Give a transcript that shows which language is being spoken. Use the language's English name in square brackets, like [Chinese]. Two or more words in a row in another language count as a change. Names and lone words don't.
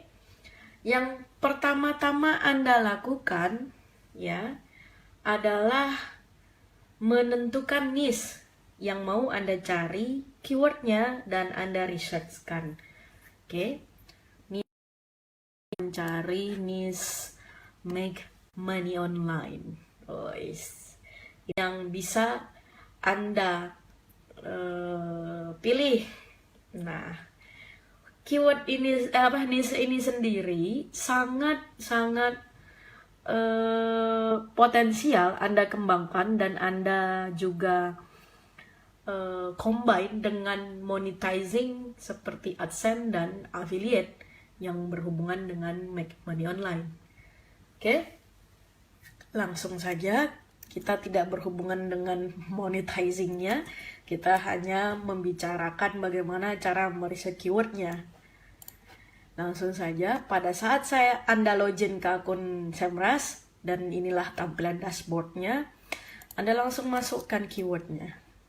[Indonesian] Yang pertama-tama Anda lakukan ya adalah menentukan niche yang mau Anda cari keywordnya dan Anda researchkan. Oke. Mencari niche [English] make money online, [Indonesian] yang bisa Anda pilih. Nah, keyword ini niche ini sendiri sangat potensial Anda kembangkan dan Anda juga combine dengan monetizing seperti AdSense dan affiliate yang berhubungan dengan [English] make money online. [Indonesian] Oke, langsung saja, kita tidak berhubungan dengan monetizingnya, kita hanya membicarakan bagaimana cara meriset keywordnya. Langsung saja, pada saat Anda login ke akun semrush, dan inilah tampilan dashboardnya, Anda langsung masukkan keywordnya.